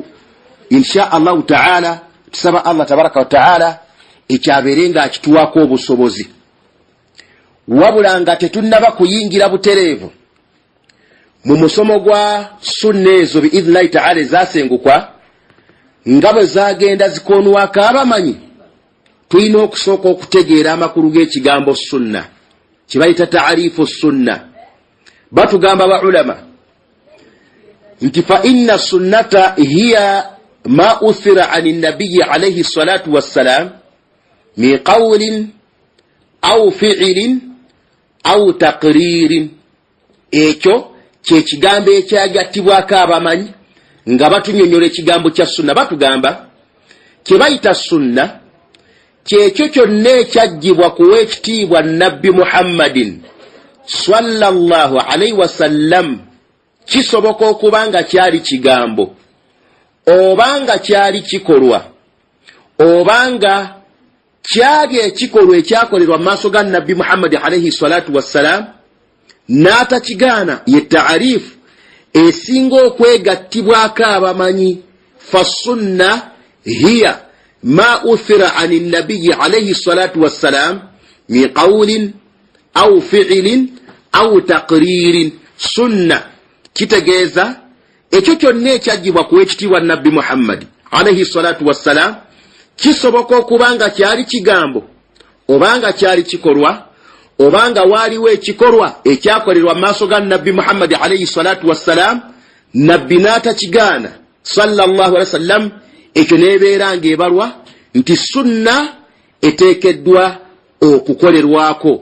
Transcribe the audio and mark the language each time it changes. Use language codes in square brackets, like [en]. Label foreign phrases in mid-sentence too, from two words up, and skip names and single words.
[ar] إن شاء الله تعالى [lg] tusaba [ar] الله تبارك وتعالى [lg] ekyabeere nga akituwako obusobozi, wabula nga tetunnaba kuyingira butereevu mu musomo gwa sunna ezo [ar] بإذن الله تعالى [lg] ezasengukwa, nga bwe zagenda zikoonwako abamanyi. Tulina okusooka okutegeera amakulu g'ekigambo sunna, kibayita [ar] تعريف السنة. [lg] Batugamba ba ulama nti [ar] فإن السنة هي ما أثر عن النبي عليه الصلاة والسلام من قول أو فعل أو تقرير. [lg] Ekyo kyekigambo ekyagattibwako abamanyi nga batunyonyola ekigambo kya sunna. Batugamba kye bayita sunna kyekyo kyonna ekyaggyibwa kuwa ekitiibwa Nabbi Muhammadin [ar] صلى الله عليه وسلم, [lg] kisoboka okuba nga kyali kigambo, obanga kyali kikolwa, obanga kyali ekikolwa ekyakolerwa mu maaso ga Nabbi Muhammad [ar] عليه الصلاة والسلام, [lg] n'atakigaana, ye taarifu esinga okwegattibwako abamanyi. [ar] فالسنة هي ما أثر عن النبي عليه الصلاة والسلام من قول أو فعل أو تقرير. [lg] Sunna kitegeeza ekyo kyonna ekyaggyibwa ku ekitiibwa Nabbi Muhammad [ar] عليه الصلاة والسلام, [lg] kisoboka okuba nga kyali kigambo, obanga kyali kikolwa, obanga waaliwo ekikolwa ekyakolerwa mu maaso ga Nabbi Muhammad [ar] عليه الصلاة والسلام, [lg] Nabbi n'atakigaana [ar] صلى الله عليه وسلم, [lg] ekyo neebeera ng'ebalwa nti sunna eteekeddwa okukolerwako.